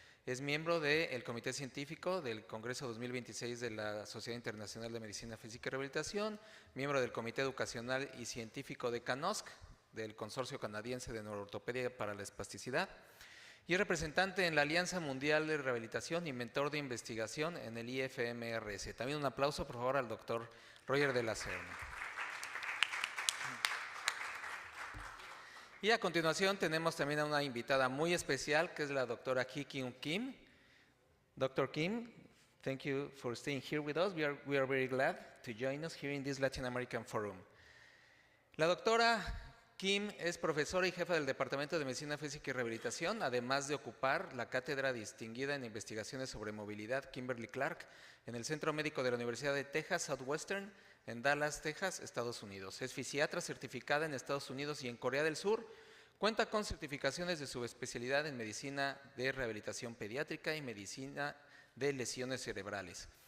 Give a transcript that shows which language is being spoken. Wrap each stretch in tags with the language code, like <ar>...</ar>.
<es>Es miembro del Comité Científico del Congreso 2026 de la Sociedad Internacional de Medicina Física y Rehabilitación, miembro del Comité Educacional y Científico de CANOSC, del Consorcio Canadiense de Neuroortopedia para la Espasticidad, y es representante en la Alianza Mundial de Rehabilitación y mentor de investigación en el IFMRS. También un aplauso, por favor, al doctor Roger de la Serna. Y a continuación tenemos también a una invitada muy especial, que es la doctora Hee-Kyung Kim.</es> <en>Dr. Kim, thank you for staying here with us. We are very glad to join us here in this Latin American Forum.</en> <es>La doctora Kim es profesora y jefa del Departamento de Medicina Física y Rehabilitación, además de ocupar la cátedra distinguida en investigaciones sobre movilidad Kimberly Clark en el Centro Médico de la Universidad de Texas Southwestern en Dallas, Texas, Estados Unidos. Es fisiatra certificada en Estados Unidos y en Corea del Sur. Cuenta con certificaciones de subespecialidad en medicina de rehabilitación pediátrica y medicina de lesiones cerebrales.</es>